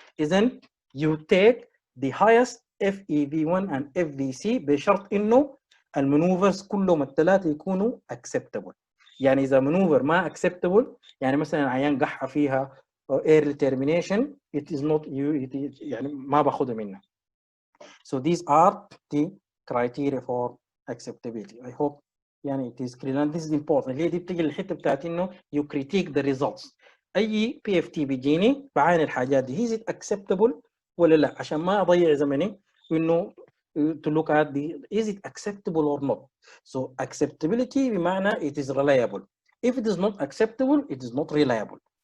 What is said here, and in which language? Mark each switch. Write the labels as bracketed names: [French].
[Arabic] إذن [English] you take the highest FEV1 and FVC [Arabic] بشرط إنه المانوفرز كلهم الثلاثة يكونوا acceptable. يعني اذا maneuver ما acceptable، يعني مثلا عيان قحة فيها early termination [English] it is not [Arabic] يعني ما باخذها منها. [English] So these are the criteria for acceptability. I hope يعني it is clear and this is important. [Arabic] اللي هي دي بتجي للحته بتاعت انه [English] you critique the results. [Arabic] اي PFT بيجيني بعاين الحاجات دي [English] is it acceptable [Arabic] ولا لا، عشان ما اضيع زمني انه [English] to look at the is it acceptable or not. So acceptability بمعنى it is reliable. If it is not acceptable it is not reliable.